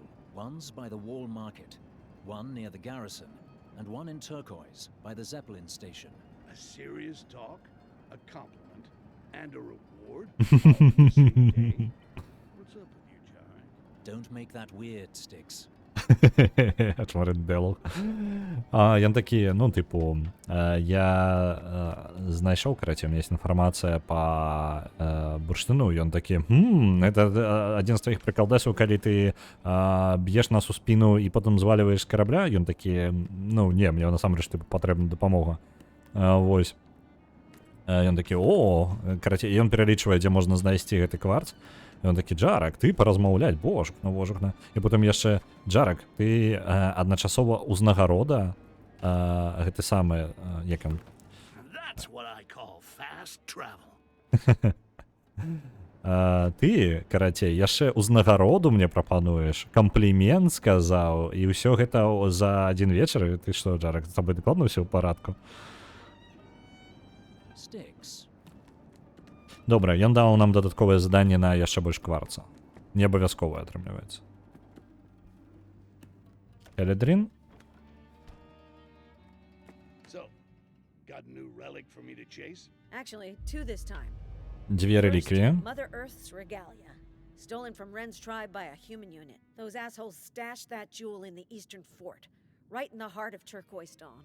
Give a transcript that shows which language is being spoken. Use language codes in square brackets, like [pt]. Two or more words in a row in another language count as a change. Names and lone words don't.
[en] One's by the wall market, one near the garrison, and one in Turquoise by the Zeppelin station. A serious talk, a compliment, and a reward? All in the same day? What's up with you, Jarak? Don't make that weird, Styx. [be] Чмариндело. Ён такі, ну, типу, я знайшоў, караце, [ru] у меня есть [be] інфармацыя па бурштыну, ён такі, это адзін з твоіх прыкалдэсаў, калі ты б'еш нас у спіну і потым зваліваеш з карабля, ён такі, ну, не, мне насамрэч патрэбна дапамога. Вось. Ён такі, караце, ён пералічвае, дзе можна знайсці гэты кварц. Ён такі, Джарак, ты паразмаўляць, божухна. І потым яшчэ, Джарак, ты адначасова ўзнагарода гэты самы, як ён? [en] That's what I call fast travel. [be] Ты, карацей, яшчэ ўзнагароду мне прапануеш, камплімент сказаў, і ўсё гэта за адзін вечар. Ты што, Джарак, з табой дакладна ўсё ў парадку? [en] Styx. [be] Добра, ён даў нам дадатковае заданне на яшчэ больш кварца. Не абавязковае, атрымліваецца. [en] Haladrin? new relic for me to chase? Actually, 2 this time. [uk] Дві [en] First, [uk] реліквії. [en] Mother Earth's regalia, stolen from Ren's tribe by a human unit. Those assholes stashed that jewel in the eastern fort, right in the heart of Turquoise Dawn.